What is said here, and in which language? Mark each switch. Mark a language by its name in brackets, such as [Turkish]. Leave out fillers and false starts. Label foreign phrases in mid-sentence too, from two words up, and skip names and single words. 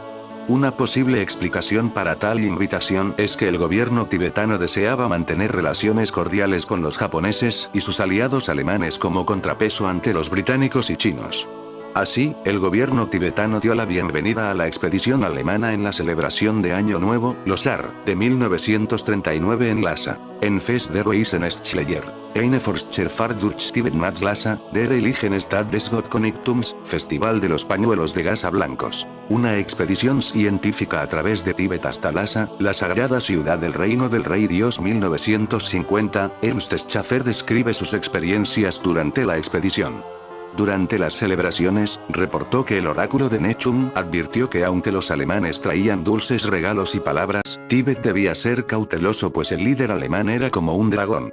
[Spanish] Una posible explicación para tal invitación es que el gobierno tibetano deseaba mantener relaciones cordiales con los japoneses y sus aliados alemanes como contrapeso ante los británicos y chinos. Así, el gobierno tibetano dio la bienvenida a la expedición alemana en la celebración de Año Nuevo, Losar, de 1939 en Lhasa. [German] En Fest der Weisen-Schleier, eine Forscherfahrt durch Tibet nach Lhasa, der Heiligenstadt des Gottkönigtums, [Spanish] Festival de los Pañuelos de Gasa Blancos. Una expedición científica a través de Tíbet hasta Lhasa, la sagrada ciudad del reino del rey Dios 1950, Ernst Schaffer describe sus experiencias durante la expedición. Durante las celebraciones, reportó que el oráculo de Nechung advirtió que aunque los alemanes traían dulces regalos y palabras, Tíbet debía ser cauteloso pues el líder alemán era como un dragón.